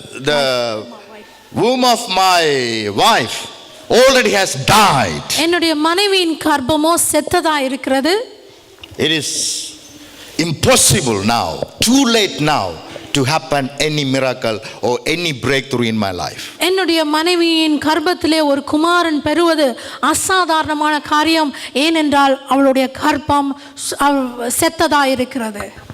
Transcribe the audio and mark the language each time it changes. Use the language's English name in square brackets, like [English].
[English] The womb of my wife already has died. [Tamil] என்னுடைய மனைவியின் கர்ப்பமோ செத்ததா இருக்கிறது. [English] It is impossible now, too late now to happen any miracle or any breakthrough in my life. [Tamil] என்னுடைய மனைவியின் கர்ப்பத்திலே ஒரு குமாரன் பெறுவது அசாதாரணமான காரியம். ஏனென்றால் அவளுடைய கர்ப்பம் செத்ததா இருக்கிறது.